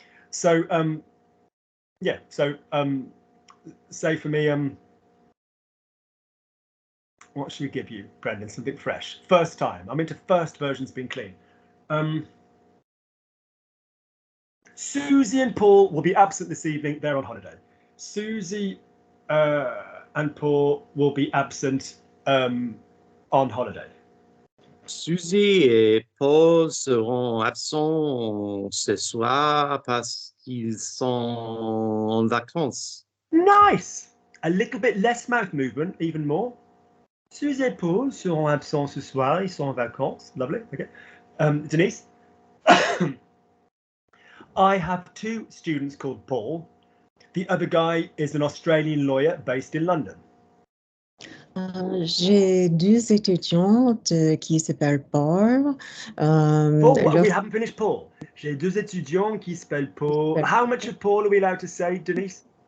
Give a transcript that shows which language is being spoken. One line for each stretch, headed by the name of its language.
English: So yeah, so say for me, what should we give you, Brendan? Something fresh. First time. I'm into first versions being clean. Susie and Paul will be absent this evening. They're on holiday. Susie and Paul will be absent on holiday.
French: Suzy et Paul seront absents ce soir parce qu'ils sont en vacances.
English: Nice. A little bit less mouth movement, even more.
French: Suzy et Paul seront absents ce soir. Ils sont en vacances.
English: Lovely. Okay.
French: Denise.
English: I have two students called Paul. The other guy is an Australian lawyer based in London.
French: J'ai deux étudiantes qui s'appellent Paul.
English: Paul, we haven't finished Paul.
French: J'ai deux étudiants qui s'appellent Paul.
English: How much of Paul are we allowed to say, Denise?